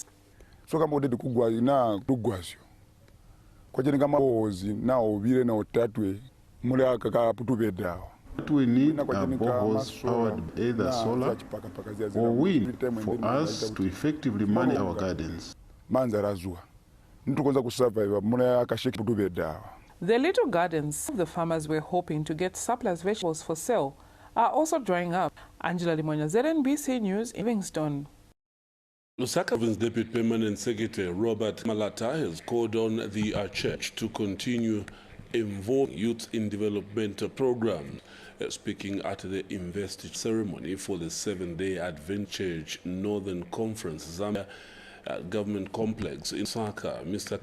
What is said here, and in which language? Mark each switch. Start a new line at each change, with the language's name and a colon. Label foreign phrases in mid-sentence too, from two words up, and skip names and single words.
English: What we need are boreholes powered either solar or wind for us to effectively manage our gardens. The little gardens the farmers were hoping to get surplus vegetables for sale are also drying up. Angela Limonya, ZNBC News, Livingstone. Lusaka Province Deputy Permanent Secretary Robert Malata has called on the church to continue involving youth in development programs. Speaking at the investiture ceremony for the 7-day Advent Church Northern Conference Zambia government complex in Lusaka, Mr.